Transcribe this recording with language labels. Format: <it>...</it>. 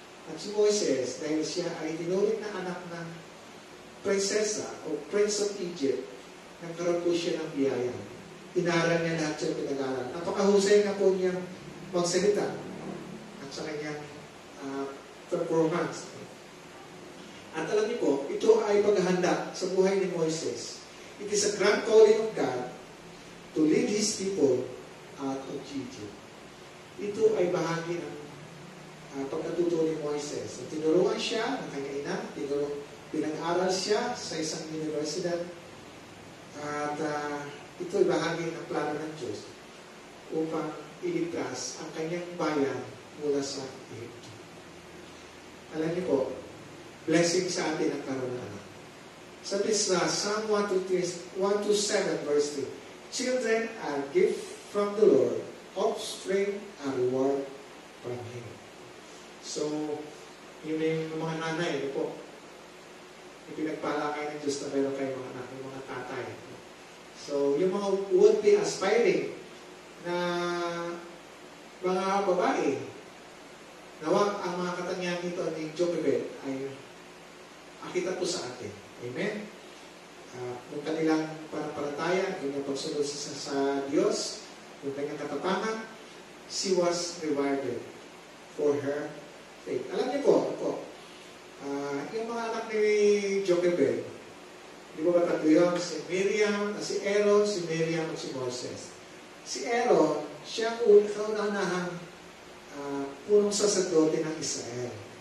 <tl>At si Moises, dahil siya ay tinuring na anak ng prinsesa o Prince of Egypt, nagkaroon po siya ng biyaya. Inaral niya lahat siya pinag-aral. Napakahusay na po niyang magsalita at sa kanyang performance. At alam niyo po, ito ay paghahanda sa buhay ni Moises.</tl> <en>It is a grand calling of God to lead His people out of Egypt.</en> <tl>Ito ay bahagi ng pagkatuto ni Moises. Tinuruan siya ng kanyang ina, pinag-aral siya sa isang universidad, at ito ay bahagi ng plano ng Diyos upang iligtas ang kanyang bayan mula sa Egypt. Alam niyo po, blessing sa atin ang karoon ng anak. Sabi sa</tl> <en>Psalm 127 verse 3, children are gift from the Lord, offspring are reward from Him.</en> <tl>So, yung mga nanay, po, ipinagpala kayo ng Diyos na meron kayo mga anak, yung mga tatay. So, yung mga would-be aspiring na mga babae, nawa ang mga katangian nito ni Jochebed ay akita po sa atin. Amen? Yung kanilang panampalataya, yung kanyang pagsunod sa Diyos, yung kanyang katapangan,</tl> <en>she was rewarded for her faith.</en> <tl>Alam niyo po, yung mga anak ni Jochebed, di ba ba tatlo yun? Si Miriam, si Aaron, si Miriam, at si Moses. Si Aaron, siya ang kaunahang punong saserdote ng Israel.</tl>